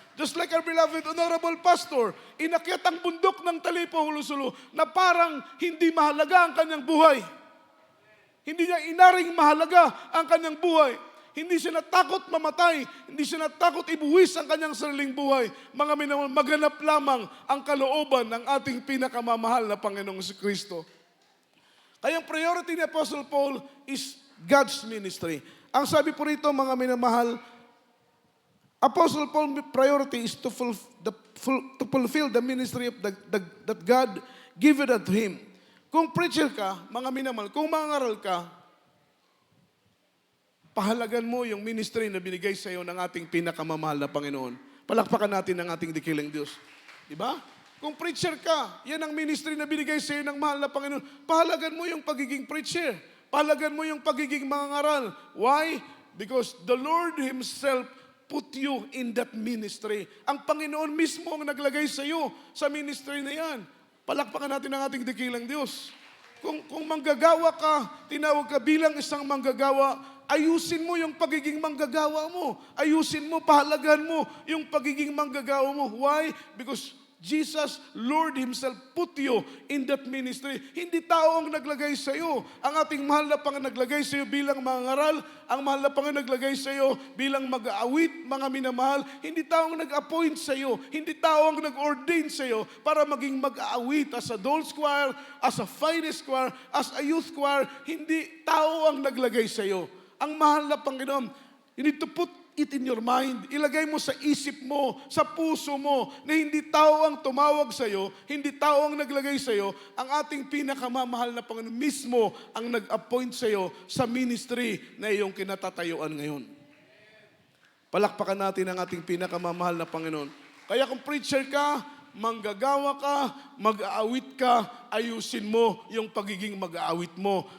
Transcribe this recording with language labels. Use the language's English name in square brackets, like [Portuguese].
[English] Just like our beloved Honorable Pastor, [Filipino] inakyat ang bundok ng Talipa, Hulusulo, na parang hindi mahalaga ang kanyang buhay. Hindi niya inaring mahalaga ang kanyang buhay. Hindi siya natakot mamatay. Hindi siya natakot ibuwis ang kanyang sariling buhay. Mga minamahal, maganap lamang ang kalooban ng ating pinakamamahal na Panginoong si Kristo. Kaya ang priority ni Apostle Paul [English] is God's ministry. [Filipino] Ang sabi po rito, mga minamahal, [English] Apostle Paul's priority is to fulfill the ministry of that God given unto him. [Filipino] Kung preacher ka, mga minamahal, kung mangaral ka, pahalagan mo yung ministry na binigay sa iyo ng ating pinakamamahal na Panginoon. Palakpakan natin ang ating dikiling Diyos. Diba? Kung preacher ka, yan ang ministry na binigay sa iyo ng mahal na Panginoon. Pahalagan mo yung pagiging preacher. Pahalagan mo yung pagiging mangaral. Why? [English] Because the Lord Himself put you in that ministry. [Filipino] Ang Panginoon mismo ang naglagay sa iyo sa ministry na yan. Palakpakan natin ang ating dakilang Diyos. Kung manggagawa ka, tinawag ka bilang isang manggagawa, ayusin mo yung pagiging manggagawa mo. Ayusin mo, pahalagahan mo yung pagiging manggagawa mo. Why? [English] Because Jesus, Lord Himself, put you in that ministry. [Filipino] Hindi tao ang naglagay sa iyo. Ang ating mahal na Panginoon naglagay sa iyo bilang mangaral. Ang mahal na Panginoon naglagay sa iyo bilang mag-aawit, mga minamahal. Hindi tao ang nag-appoint sa iyo. Hindi tao ang nag-ordain sa iyo para maging mag-aawit [English] as a Dolls Choir, as a Finest Choir, as a Youth Choir. [Filipino] Hindi tao ang naglagay sa iyo. Ang mahal na Panginoon, [English] you need to put it in your mind. [Filipino] Ilagay mo sa isip mo, sa puso mo, na hindi tao ang tumawag sa iyo, hindi tao ang naglagay sa iyo, ang ating pinakamamahal na Panginoon mismo ang nag-appoint sa iyo sa ministry na iyong kinatatayuan ngayon. Palakpakan natin ang ating pinakamamahal na Panginoon. Kaya kung preacher ka, manggagawa ka, mag-aawit ka, ayusin mo yung pagiging mag-aawit mo.